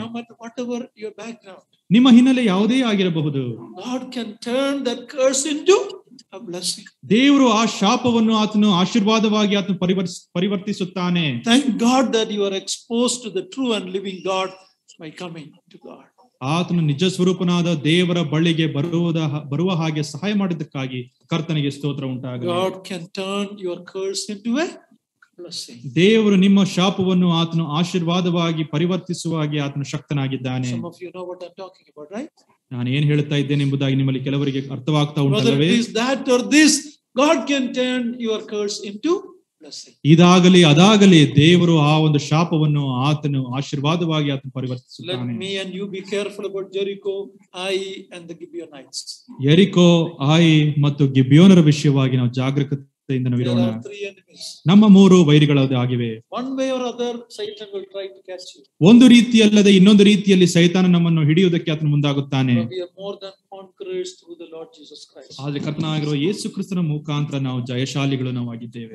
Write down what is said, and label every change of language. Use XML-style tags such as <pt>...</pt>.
<en>No matter whatever your background,</en> <kn>ನಿಮ್ಮ ಹಿನ್ನೆಲೆ ಯಾವುದೇ ಆಗಿರಬಹುದು,</kn> <en>God can turn that curse into a blessing.</en> <kn>ದೇವರು ಆ ಶಾಪವನ್ನು ಆತನು ಆಶೀರ್ವಾದವಾಗಿ ಆತನು ಪರಿವರ್ತಿಸುತ್ತಾನೆ.</kn> <en>Thank God that you are exposed to the true and living God by coming to God.</en> <kn>ಆತನು ನಿಜ ಸ್ವರೂಪನಾದ ದೇವರ ಬಳಿಗೆ ಬರುವ ಹಾಗೆ ಸಹಾಯ ಮಾಡಿದ್ದಕ್ಕಾಗಿ ಕರ್ತನಿಗೆ ಸ್ತೋತ್ರ ಉಂಟಾಗಲಿ.</kn> <en>God can turn your curse into a blessing.</en> <kn>ದೇವರು ನಿಮ್ಮ ಶಾಪವನ್ನು ಆತನು ಆಶೀರ್ವಾದವಾಗಿ ಪರಿವರ್ತಿಸುವಾಗಿ ಆತನು ಶಕ್ತನಾಗಿದ್ದಾನೆ.</kn> <en>Some of you know what I'm talking about, right?</en> <kn>ನಾನು ಏನ್ ಹೇಳ್ತಾ ಇದ್ದೇನೆ ಎಂಬುದಾಗಿ ನಿಮ್ಮಲ್ಲಿ ಕೆಲವರಿಗೆ ಅರ್ಥವಾಗ್ತಾ</kn> <en>Whether</en> <kn>ಉಂಟಲ್ಲವೇ?</kn> <en>it is that or this, God can turn your curse into blessing.</en> <kn>ಇದಾಗಲಿ ಅದಾಗಲಿ ದೇವರು ಆ ಒಂದು ಶಾಪವನ್ನು ಆತನು ಆಶೀರ್ವಾದವಾಗಿ ಆತನು</kn> <en>Let</en> <kn>ಪರಿವರ್ತಿಸುತ್ತಾನೆ.</kn> <en>me and you be careful about Jericho, Ai, and the Gibeonites.</en> <kn>ಯೆರಿಕೋ, ಆಯಿ ಮತ್ತು ಗಿಬ್ಯೋನರ ವಿಷಯವಾಗಿ ನಾವು ಜಾಗರೂಕತೆಯಿಂದ ನಾವು</kn> <en>There</en> <kn>ಇರೋಣ.</kn> <en>are three enemies.</en> <kn>ನಮ್ಮ ಮೂರು ವೈರಿಗಳಾಗಿವೆ.</kn> <en>One way or other, Satan will try to catch you.</en> <kn>ಒಂದು ರೀತಿಯಲ್ಲದೆ ಇನ್ನೊಂದು ರೀತಿಯಲ್ಲಿ ಸೈತಾನ ನಮ್ಮನ್ನು ಹಿಡಿಯುವುದಕ್ಕೆ ಆತನು ಮುಂದಾಗುತ್ತಾನೆ.</kn> <en>But we are more than conquerors through the Lord Jesus Christ.</en> <kn>ಆದ್ರೆ ಕರ್ತನಾಗಿರುವ ಯೇಸು ಕ್ರಿಸ್ತನ ಮುಖಾಂತರ ನಾವು ಜಯಶಾಲಿಗಳು ನಾವು ಆಗಿದ್ದೇವೆ.</kn>